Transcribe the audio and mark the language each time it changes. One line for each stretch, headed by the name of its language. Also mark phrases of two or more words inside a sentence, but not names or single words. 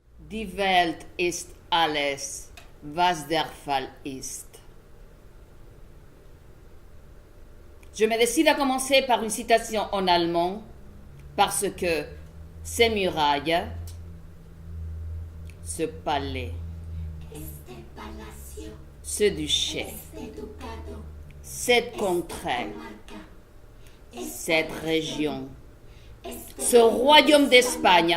German: Die Welt ist alles, was der Fall ist.
French: Je me décide à commencer par une citation en allemand parce que ces murailles, ce palais, ce duché, cette contrée, cette région, ce royaume d'Espagne,